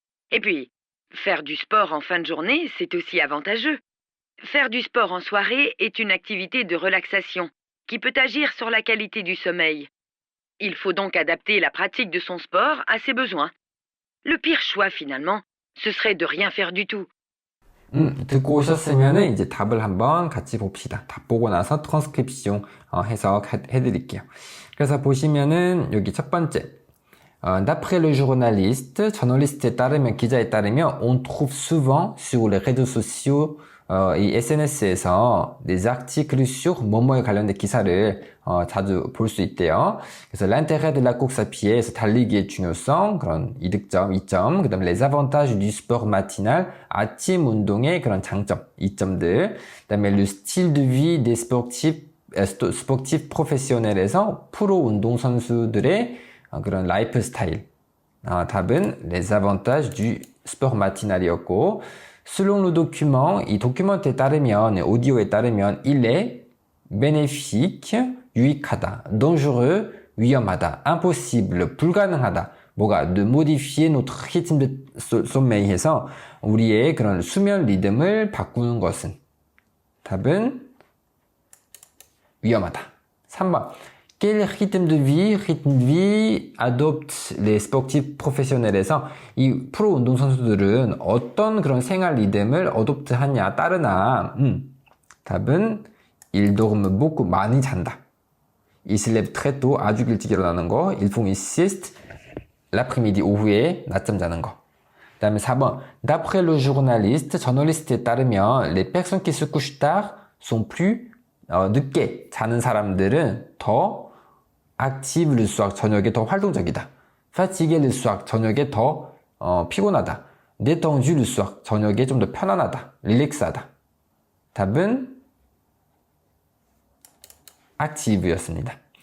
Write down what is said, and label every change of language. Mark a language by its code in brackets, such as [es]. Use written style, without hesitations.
[fr] Et puis, faire du sport en fin de journée, c'est aussi avantageux. Faire du sport en soirée est une activité de relaxation qui peut agir sur la qualité du sommeil. Il faut donc adapter la pratique de son sport à ses besoins. Le pire choix finalement, ce serait de rien faire du tout. [ko] 듣고 오셨으면은 이제 답을 한번 같이 봅시다. 답 보고 나서 트랜스크립션 해드릴게요. 그래서 보시면은 여기 첫 번째, [fr] d'après le journaliste, [ko] 저널리스트에 따르면, 기자에 따르면, [fr] on trouve souvent sur les réseaux sociaux, [ko] 이 SNS에서 [fr] des articles sur [ko] 뭐뭐에 관련된 기사를 자주 볼 수 있대요. 그래서 [fr] l'intérêt de la course à pied [ko] 에서 달리기의 중요성, 그런 이득점, 이점, 그 다음에 [fr] les avantages du sport matinal, [ko] 아침 운동의 그런 장점, 이점들, 그 다음에 [fr] le style de vie des sportifs professionnels [ko] 에서 프로 운동선수들의 그런 라이프 스타일. 답은 [fr] les avantages du sport matinal [ko] 이었고, [fr] selon le document, [ko] 이 도큐먼트에 따르면, 오디오에 따르면, [fr] il est bénéfique, [ko] 유익하다, [fr] dangereux, [ko] 위험하다, [fr] impossible, [ko] 불가능하다. 뭐가 [fr] de modifier notre rythme de sommeil [ko] 해서 우리의 그런 수면 리듬을 바꾸는 것은. 답은 위험하다. 3번. [fr] Quel rythme de vie adoptent les sportifs professionnels [ko] 에서 이 프로 운동선수들은 어떤 그런 생활 리듬을 어돔트하냐, 따르나. 답은 [fr] ils dorment beaucoup, [ko] 많이 잔다. [fr] Ils se lèvent très tôt, [ko] 아주 일찍 일어나는 거. [fr] Ils font une sieste, l'après-midi, [ko] 오후에 낮잠 자는 거. 그 다음에 4번. [fr] D'après le journaliste, [ko] 저널리스트에 따르면 [fr] les personnes qui se couchent tard sont plus [ko] 늦게 자는 사람들은 더 [fr] active le soir, [ko] 저녁에 더 활동적이다. [fr] fatigué le soir, [ko] 저녁에 더 피곤하다. [fr] détendu le soir, [ko] 저녁에 좀 더 편안하다. 릴렉스하다. 답은 active였습니다.